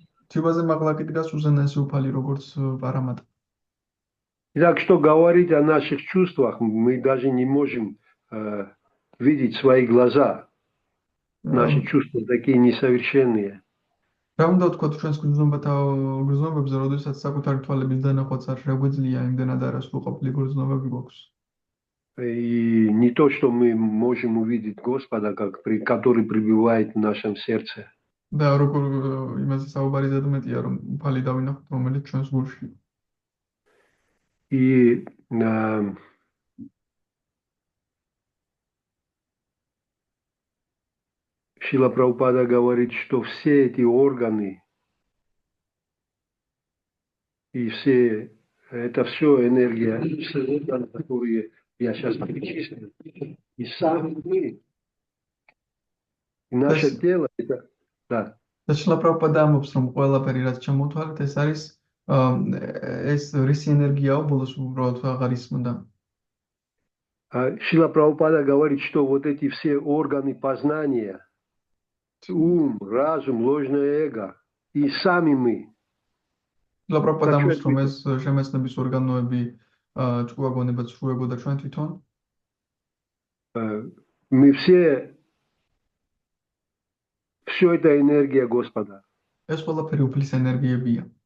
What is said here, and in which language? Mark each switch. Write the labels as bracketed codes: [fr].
[ka] ჯივაზე მაღლა კი დგას უზენაესი უფალი, როგორც პარამატა. [ru] Итак, что говорить о наших чувствах, мы даже не можем видеть свои глаза. Наши чувства такие несовершенные. [ka] რა უნდა ვთქვათ ჩვენს გრძნობებზე, როდესაც საკუთარი თვალების დანახვაც არ შეგვეძლია, იმდენად არასრულყოფილი გრძნობები გვაქვს. [ru] И не то, что мы можем увидеть Господа, который пребывает в нашем сердце. [ka] და როგორ იმაზე საუბარი ზედმეტია, რომ უფალი დავინახოთ, რომელიც ჩვენს გულშია. [ru] И Шрила Прабхупада говорит, что все эти органы и это все энергия, все органы, которые я сейчас перечислил, и сами мы, и наше тело, это, да. [ka] და შილა პრაბჰუპადა ამბობს, რომ ყველაფერი რაც ჩამოთვალეთ, ეს არის ეს რისი ენერგიაო, ბოლოს უბრალოდ აღარ ისმოდა. [ru] Шрила Прабхупада говорит, что вот эти все органы познания, ум, разум, ложное эго, и сами мы. [ka] შილა პრაბჰუპადა [ru] Так что [ka] ამბობს, [ru] это [ka] რომ ეს შემეცნების ორგანოები ჭკუაგონებად სრულებო და ჩვენ თვითონ [ru] мы все это энергия Господа. [ka] ეს ყველაფერი უფლის ენერგიებია.